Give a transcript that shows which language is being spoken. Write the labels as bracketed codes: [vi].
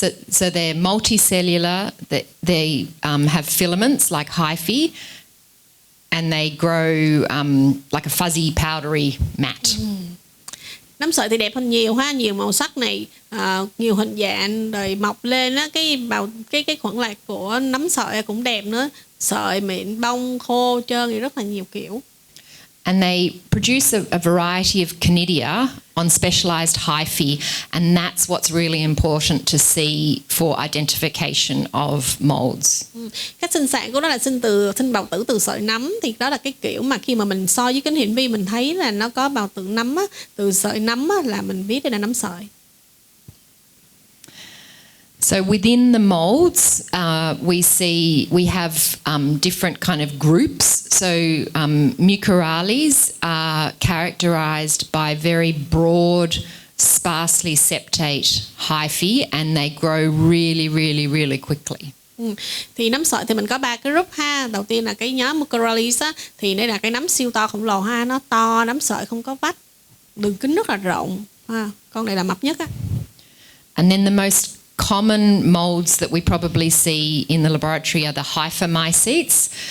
[en] So they're multicellular. They have filaments like hyphae, and they grow like a fuzzy, powdery mat. [vi] Nấm sợi thì đẹp hơn nhiều ha, nhiều màu sắc này, nhiều hình dạng, rồi mọc lên á, cái khuẩn lạc của nấm sợi cũng đẹp nữa, sợi mịn, bông, khô, trơn thì rất là nhiều kiểu. [en] And they produce a variety of conidia on specialised hyphae, and that's what's really important to see for identification of molds. [vi] Cách sinh sản của nó là sinh bào tử từ sợi nấm, thì đó là cái kiểu mà khi mà mình soi với kính hiển vi mình thấy là nó có bào tử nấm á, từ sợi nấm á, là mình biết đây là nấm sợi. [en] So within the molds, we have different kind of groups. So mucorales are characterized by very broad, sparsely septate hyphae, and they grow really, really, really quickly. [vi] Thì nấm sợi thì mình có 3 cái group ha. Đầu tiên là cái nhóm mucorales á, thì đây là cái nấm siêu to khổng lồ ha, nó to, nấm sợi không có vách, đường kính rất là rộng ha. Con này là mập nhất á. [en] And then the most common molds that we probably see in the laboratory are the hyphomycetes.